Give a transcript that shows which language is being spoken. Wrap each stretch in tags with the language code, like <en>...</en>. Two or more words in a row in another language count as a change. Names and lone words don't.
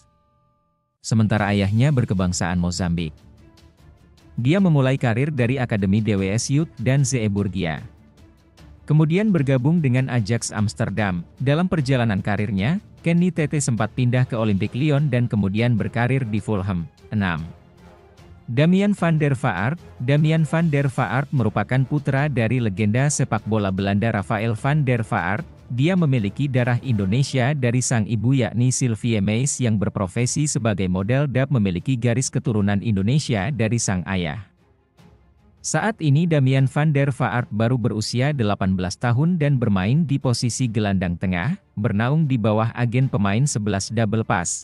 <id>Sementara ayahnya berkebangsaan Mozambik. Dia memulai karir dari Akademi DWS Youth dan Zeeburgia. Kemudian bergabung dengan Ajax Amsterdam. Dalam perjalanan karirnya, Kenny Tete sempat pindah ke Olympique Lyon dan kemudian berkarir di Fulham. 6. Damian van der Vaart. Damian van der Vaart merupakan putra dari legenda sepak bola Belanda Rafael van der Vaart. Dia memiliki darah Indonesia dari sang ibu yakni Sylvie Meis yang berprofesi sebagai model dan memiliki garis keturunan Indonesia dari sang ayah. Saat ini Damian van der Vaart baru berusia 18 tahun dan bermain di posisi gelandang tengah, bernaung di bawah agen pemain 11 double pass.</id>